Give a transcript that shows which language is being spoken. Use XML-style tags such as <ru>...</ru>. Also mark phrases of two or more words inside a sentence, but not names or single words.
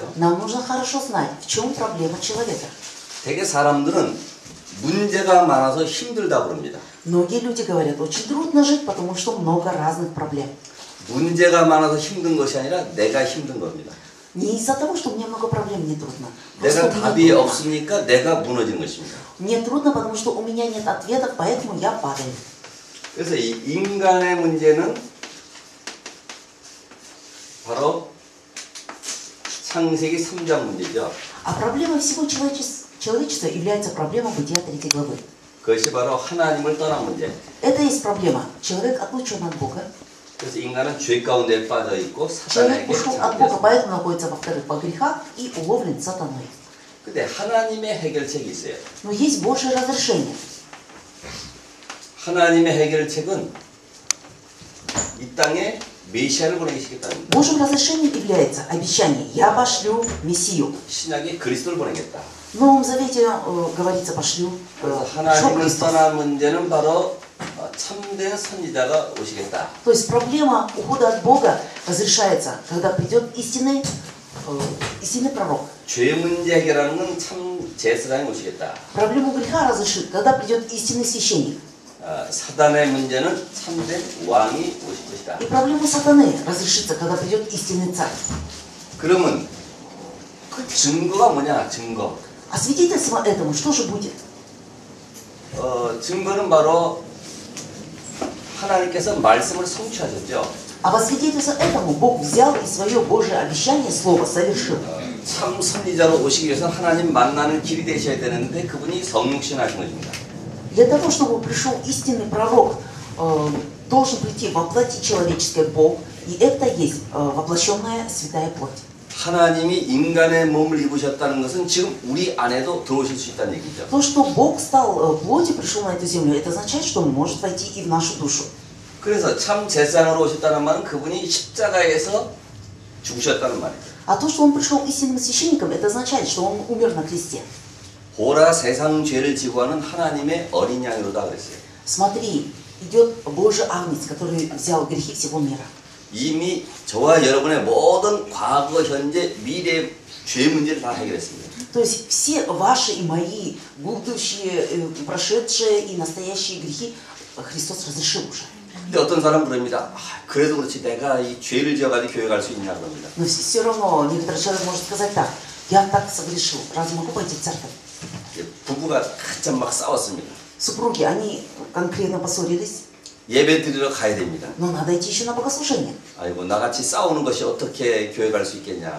<ru>Нам нужно хорошо знать, в чем проблема человека.</ru> <ko>되게 사람들은 문제가 많아서 힘들다 그럽니다.</ko> <ru>Многие люди говорят, очень трудно жить, потому что много разных проблем.</ru> <ko>문제가 많아서 힘든 것이 아니라 내가 힘든 겁니다.</ko> <ru>Не из-за того, что у меня много проблем, мне трудно. Просто</ru> <ko>내가</ko> <ru>мне</ru> <ko>답이</ko> <ru>трудно.</ru> <ko>없으니까 내가 무너지는 것입니다.</ko> <ru>Мне трудно, потому что у меня нет ответов, поэтому я падаю.</ru> <ko>그래서 이 인간의 문제는 바로 창세기 3장 문제죠.</ko> <ru>А проблема всего человечества является проблема Бытия 3 главы.</ru> <ko>그것이 바로 하나님을 떠난 문제.</ko> <ru>Это есть проблема. Человек отлучен от Бога.</ru> <ko>그래서 인간은 죄 가운데 빠져 있고</ko> <ru>Человек</ru> <ko>사단에게</ko> <ru>ушел от Бога,</ru> <ko>잡혔습니다.</ko> <ru>поэтому находится, во-вторых, во грехах и уловлен сатаной.</ru> <ko>근데 하나님의 해결책이 있어요.</ko> <ru>Но есть Божье разрешение.</ru> <ko>하나님의 해결책은 이 땅에 메시아를 보내시겠다는 겁니다.</ko> <ru>Божьим разрешением является обещание «Я пошлю Мессию».</ru> <ko>신약에 그리스도를 보내겠다.</ko> <ru>В Новом Завете говорится «пошлю</ru> <ko>그래서</ko> <ru>шел</ru> <ko>하나님을</ko> <ru>Христос».</ru> <ko>떠난 문제는 바로 참된 선지자가 오시겠다.</ko> <ru>То есть проблема ухода от Бога разрешается, когда придет истинный пророк.</ru> <ko>죄 문제 해결하는 건 참 제사장이 오시겠다.</ko> <ru>Проблему греха разрешит, когда придет истинный священник.</ru> <ko>사단의 문제는 참된 왕이 오실 것이다.</ko> <ru>И проблема сатаны разрешится, когда придет истинный царь.</ru> <ko>그러면 그 증거가 뭐냐? 증거.</ko> <ru>А свидетельство этому что же будет?</ru> <ko>증거는 바로 하나님께서 말씀을 성취하셨죠.</ko> <ru>А во свидетельство этому Бог взял и свое Божие обещание, слово, совершил.</ru> <ko>참 선지자로 오시기 위해서 하나님 만나는 길이 되셔야 되는데 그분이 성육신 하신 것입니다.</ko> <ru>Для того, чтобы пришел истинный пророк, должен прийти во плоти человеческой Бог, и это есть воплощенная святая плоть.</ru> <ko>하나님이 인간의 몸을 입으셨다는 것은 지금 우리 안에도 들어오실 수 있다는 얘기죠.</ko> <ru>То, что Бог стал плотью, пришел на эту землю, это означает, что Он может войти и в нашу душу.</ru> <ko>그래서 참 제사장으로 오셨다는 말은 그분이 십자가에서 죽으셨다는 말이죠.</ko> <ru>А то, что Он пришел истинным священником, это означает, что Он умер на кресте.</ru> <ko>보라 세상 죄를 지고 하는 하나님의 어린 양이로다 그랬어요.</ko> <ru>Смотри, идет Божий агнец, который взял грехи всего мира.</ru> <ko>이미 저와 여러분의 모든 과거, 현재, 미래 죄 문제를 다 해결했습니다.</ko> <ru>То есть все ваши и мои будущие, прошедшие и настоящие грехи Христос разрешил уже.</ru> <ko>근데 어떤 사람은 그럽니다. 그래도 그렇지 내가 이 죄를 지어가지고 교회 갈 수 있냐 그럽니다.</ko> <ru>Но все равно некоторый человек может сказать так: я так согрешил, разве могу пойти в церковь?</ru> <ko>부부가 한참 막 싸웠습니다.</ko> <ru>Супруги, они конкретно поссорились,</ru> <ko>예배 드리러 가야 됩니다.</ko> <ru>но надо идти еще на богослужение.</ru> <ko>아이고 나같이 싸우는 것이 어떻게 교회 갈 수 있겠냐.</ko>